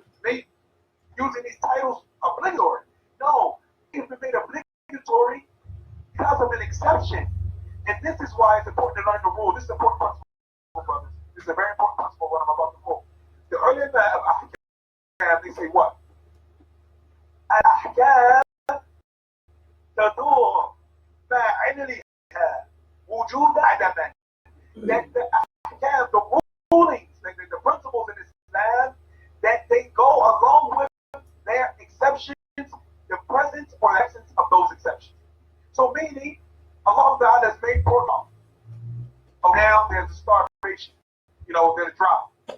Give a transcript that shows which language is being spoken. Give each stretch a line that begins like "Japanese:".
English: They using these titles obligatory. No, it's been made obligatory because of an exception. And this is why it's important to learn the rule. This is an important principle, brothers. This is a very important principle, what I'm about to quote. The earlier of Ahkam, they say what?
Arabic: Al-Ahkam تدور مع عللها وجود عدما.
English: That the Ahkam, the rulings, the principles in Islam, that they go along with their exceptions, the presence or absence of those exceptions. So meaning, Allah Ta'ala has made pork. So now there's a starvation, there's a drought.